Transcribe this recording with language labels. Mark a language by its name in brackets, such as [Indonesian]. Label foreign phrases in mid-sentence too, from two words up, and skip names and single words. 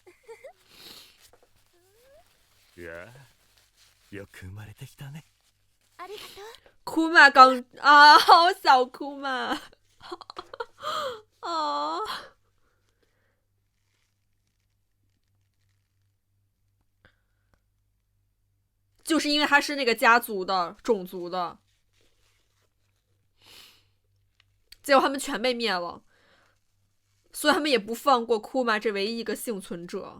[Japanese] いや、よく生まれてきたね。ありがとう。 [Chinese] 库玛刚啊，好小库玛啊！就是因为他是那个家族的种族的，结果他们全被灭了，所以他们也不放过库玛这唯一一个幸存者。